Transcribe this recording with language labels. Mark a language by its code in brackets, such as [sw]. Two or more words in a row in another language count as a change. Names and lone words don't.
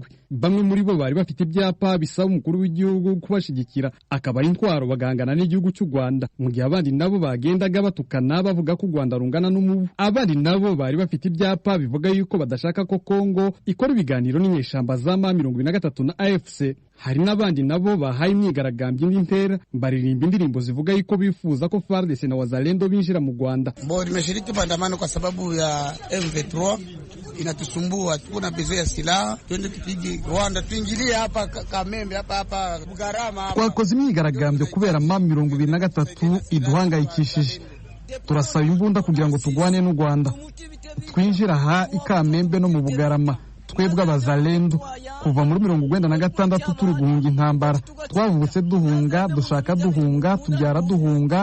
[rw] Bamwe muri bo bari bafite ibyapa bisaba umukuru w'igihugu kubashigikira akaba ari intwaro bagangana n'igihugu cy'u Rwanda, mu gihe abandi nabo bagendaga batukana bavuga ko u Rwanda rungana n'umubu. Abandi nabo bari bafite ibyapa bivuga yuko badashaka ko Kongo ikora ibiganiro n'inyeshamba za M23 na AFC. Hari n'abandi nabo bahaye imyigaragambyo y'intera baririmba indirimbo zivuga yuko bifuza ko FARDC na Wazalendo binjira mu Rwanda. [sw] Nimeshiriki maandamano kwa sababu ya M23 inatusumbua, kuna bezo ya silaha, twende tupige Rwanda, tuingilie hapa Kamembe, hapa Bugarama. [rw] Twakoze imyigaragambyo kubera M23 iduhangayikishije. Turasaba imbunda kugira ngo tugwane n'u Rwanda, twinjira aha ikamembe no mu Bugarama. Twebwe abazalendo kuva muri 1996 turi guhunga intambara, twavutse duhunga, dushaka duhunga, tubyara duhunga.